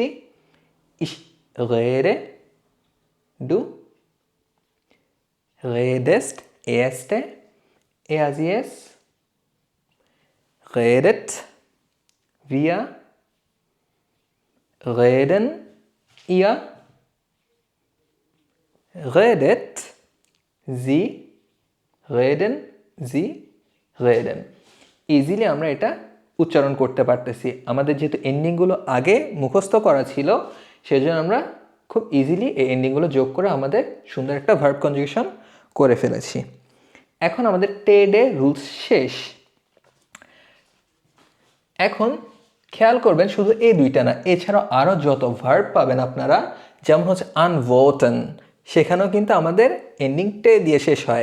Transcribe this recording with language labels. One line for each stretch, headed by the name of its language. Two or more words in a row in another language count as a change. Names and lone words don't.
German: Ich rede, du redest, erste, er sie es, redet, wir reden, ihr redet, sie reden, sie reden।
Bangla: ইজিলি আমরা এটা উচ্চারণ করতে পারতেছি। আমাদের যেহেতু এন্ডিংগুলো আগে মুখস্থ করা ছিল সেজন্য আমরা খুব ইজিলি এই এন্ডিংগুলো যোগ করে আমাদের সুন্দর একটা ভার্ব কনজুগেশন করে ফেলেছি। এখন আমাদের টে ডে রুলস শেষ। এখন খেয়াল করবেন শুধু এই দুইটা না, এছাড়াও আরও যত ভার্ব পাবেন আপনারা, যেমন হচ্ছে আনভোটেন, সেখানেও কিন্তু আমাদের এন্ডিং টে দিয়ে শেষ হয়।